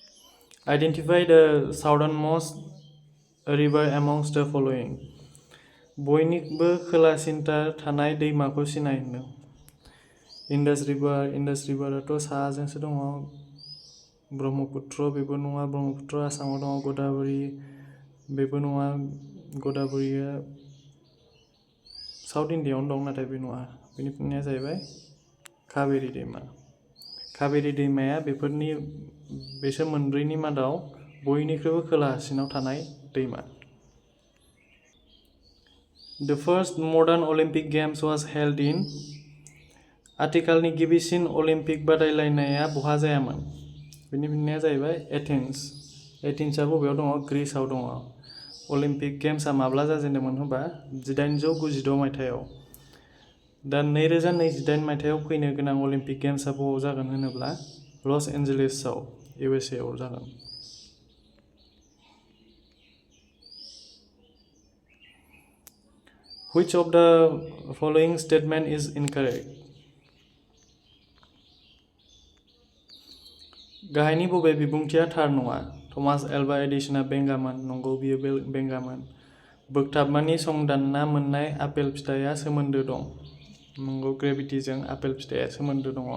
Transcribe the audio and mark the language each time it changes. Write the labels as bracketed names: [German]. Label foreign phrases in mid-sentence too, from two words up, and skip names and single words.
[English] Identify the southernmost river amongst the following. [Bodo] बयनिख्रुइबो खोलासिनथार थानाय दैमाखौ सिनाय होनदों। इंडास रिभाराथ' साहाजोंसो दङ। ब्रह्मपुत्र बेबो नङा, ब्रह्मपुत्र आसामाव दङ। गोदावरी बेबो नङा, गोदावरीया साउथ इन्डियायावनो दं, नाथाय बे नङा। बेनि फिननाया जाहैबाय कावेरी दैमा। कावेरी दैमाया बेसोर मोनब्रैनि मादाव बयनिख्रुइबो खोलासिनाव थानाय दैमा। [English] The first modern Olympic Games was held in [Bodo] आथिखालनि गिबिसिन अलिम्पिक बादायलायनाया बहा जायामोन? बेनि फिननाया जाहैबाय एथेन्स। एथेन्सआ बबेयाव दङ? ग्रीसआव दङ। अलिम्पिक गेम्सआ माब्ला जाजेनदोंमोन होनबा 1896 मायथाइयाव। दा 2028 मायथाइयाव फैनो गोनां अलिम्पिक गेम्सआ बबाव जागोन होनोब्ला लस एन्जेलिसआव, USA आव जागोन। [English] Which of the following statement is incorrect? [Bodo] गाहायनि बबे बिबुंथिया थार नङा? थमास एल्वा एडिसनआ बेंगामोन। नंगौ, बियो बेंगामोन। बोगथाबमानि संदानना मोननाय आपेल फिथाइया सोमोन्दो दं। नंगौ, ग्रेभिटिजों आपेल फिथाइया सोमोन्दो दङ।